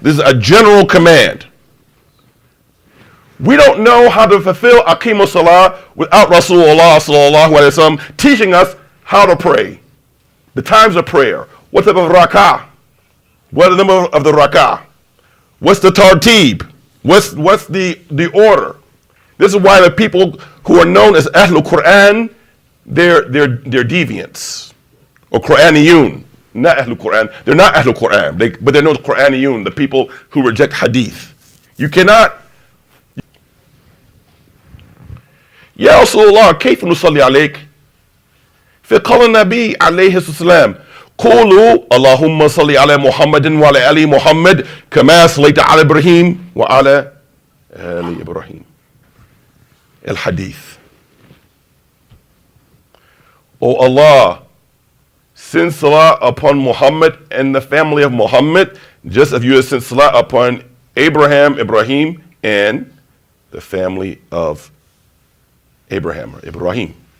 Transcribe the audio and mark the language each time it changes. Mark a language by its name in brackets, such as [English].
[English] This is a general command. We don't know how to fulfill Aqimus Salah without Rasulullah sallallahu alaihi wasallam teaching us how to pray, the times of prayer, what type of rak'ah, what are the number of the rak'ah, what's the tartib, what's the order. This is why the people who are known as Ahlul Quran, they're deviants, or Quraniyun, not Ahlul Quran. They're not Ahlul Quran, but they're known as Quraniyun, the people who reject hadith. You cannot. [Arabic] يا رسول الله كيف نصلي عليك؟ فقال النبي عليه الصلاة والسلام قولوا اللهم صل على محمد وعلى آل محمد كما صليت على إبراهيم وعلى آل إبراهيم. الحديث. [English] O Allah, send salah upon Muhammad and the family of Muhammad, just as you have sent salah upon Ibrahim, and the family of Abraham, or Ibrahim.